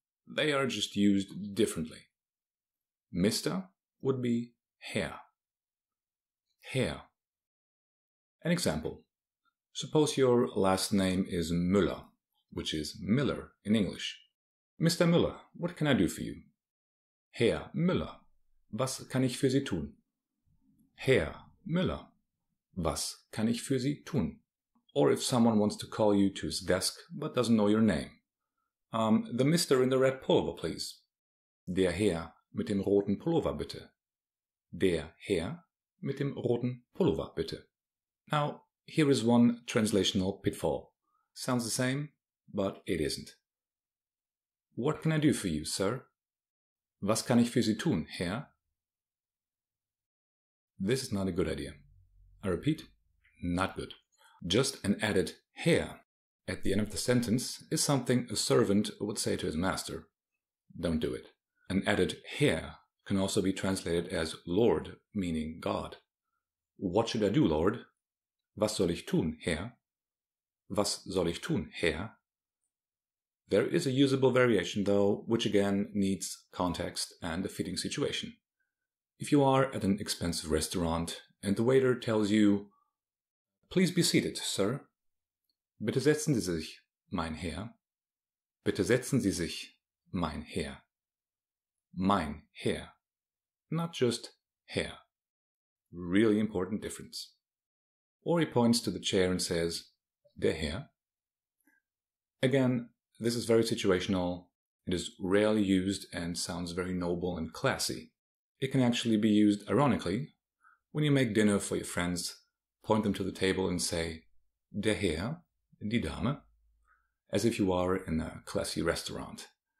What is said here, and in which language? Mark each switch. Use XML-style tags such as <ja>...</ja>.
<en>They are just used differently. Mr. would be Herr. Herr. An example. Suppose your last name is Müller, which is Miller in English. Mr. Müller, what can I do for you?</en> <de>Herr Müller, was kann ich für Sie tun? Herr Müller, was kann ich für Sie tun?</de> <en>Or if someone wants to call you to his desk but doesn't know your name. The Mister in the red pullover, please.</en> <de>Der Herr mit dem roten Pullover, bitte. Der Herr mit dem roten Pullover, bitte.</de> <en>Now, here is one translational pitfall. Sounds the same, but it isn't. What can I do for you, sir?</en> <de>Was kann ich für Sie tun, Herr?</de> <en>This is not a good idea. I repeat, not good. Just an added Herr at the end of the sentence is something a servant would say to his master. Don't do it. An added Herr can also be translated as Lord, meaning God. What should I do, Lord?</en> <de>Was soll ich tun, Herr? Was soll ich tun, Herr?</de> <en>There is a usable variation though, which again needs context and a fitting situation. If you are at an expensive restaurant and the waiter tells you, "Please be seated, sir."</en> <de>Bitte setzen Sie sich, mein Herr. Bitte setzen Sie sich, mein Herr.</de> <en>Mein Herr. Not just Herr. Really important difference. Or he points to the chair and says, "Der Herr." Again, this is very situational. It is rarely used and sounds very noble and classy. It can actually be used ironically when you make dinner for your friends, point them to the table and say, "Der Herr," die Dame, as if you are in a classy restaurant.</en>